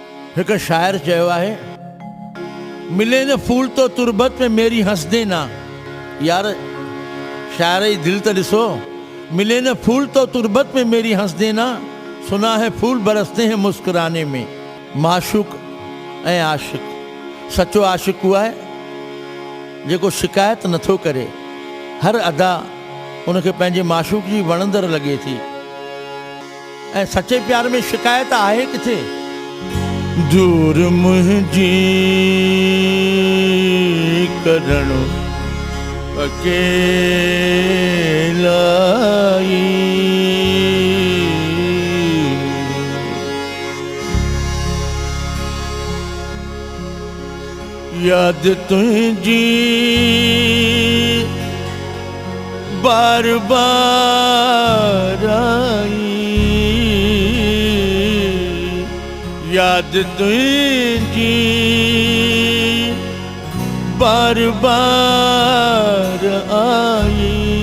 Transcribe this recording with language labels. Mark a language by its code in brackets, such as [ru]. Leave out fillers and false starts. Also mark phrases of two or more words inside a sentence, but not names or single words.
[sd] एक शायर चयो आहे, [ur] ملے نہ پھول تو تربت میں میری ہنس دینا. [sd] यार शायर जी दिल तो ॾिसो, [ur] ملے نہ پھول تو تربت میں میری ہنس دینا، سنا ہے پھول برستے ہیں مسکرانے میں. [sd] माशूक ऐं आशिक, सचो आशिक उहो आहे जेको शिकायत नथो करे, हर अदा उनखे पंहिंजे माशूक जी वणंदड़ लॻे थी। ऐं सचे प्यार में शिकायत आहे किथे? दूर मुंहिंजी करणु अकेलाई, याद तुझी बार बार आई, याद तुझी बार बार आई।